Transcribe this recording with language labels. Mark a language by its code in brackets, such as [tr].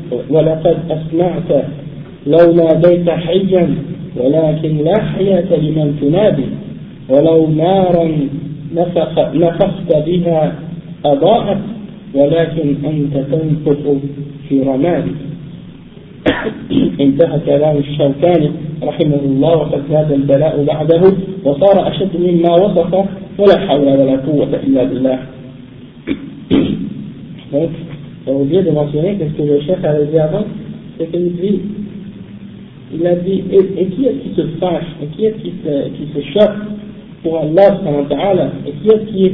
[ar] ولقد أسمعت لو ناديت حيا ولكن لا حياة لمن تنادي ولو نارا نفخت بها أضاءت ولكن أنت تنفخ في رمادي. انتهى كلام الشوكاني رحمه الله وقد زاد البلاء بعده وصار أشد مما وصف ولا حول ولا قوة إلا بالله. [fr] Donc, j'ai oublié de mentionner ce que le chef avait dit avant, c'est qu'il dit, il a dit, et qui est-ce qui se fâche, et qui est-ce qui se choque pour Allah, et qui est-ce